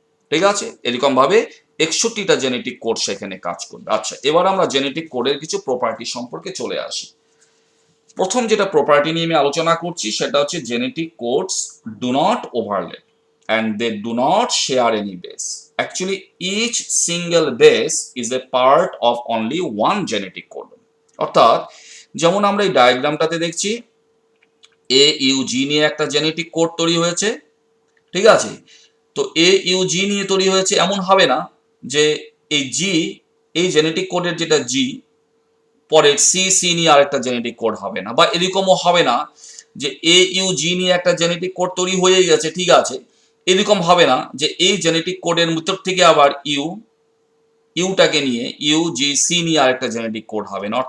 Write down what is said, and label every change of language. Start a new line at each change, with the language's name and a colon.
Bangla: ঠিক আছে, এরকম ভাবে 61টা জেনেটিক কোড সেখানে কাজ করবে। আচ্ছা, এবার আমরা জেনেটিক কোডের কিছু প্রপার্টি সম্পর্কে চলে আসি। প্রথম যেটা প্রপার্টি নিয়ে আমি আলোচনা করছি সেটা হচ্ছে
English: Genetic codes do not overlap and they do not share any base. Actually, each single base is a part of only one genetic code.
Bangla: অর্থাৎ যেমন আমরা এই ডায়াগ্রামটাতে দেখছি AUG নিয়ে একটা জেনেটিক কোড তৈরি হয়েছে, ঠিক আছে, তো AUG নিয়ে তৈরি হয়েছে, এমন হবে না যে এই জি, এই জেনেটিক কোডের যেটা জি, পরে সি নিয়ে আরেকটা জেনেটিক কোড হবে না, বা এরকমও হবে না যে AUG নিয়ে একটা জেনেটিক কোড তৈরি হয়ে গেছে, ঠিক আছে, এরকম হবে না যে এই জেনেটিক কোডের ভিতর থেকে আবার ইউটাকে নিয়ে ইউজিসি নিয়ে আরেকটা জেনেটিক কোড হবে না।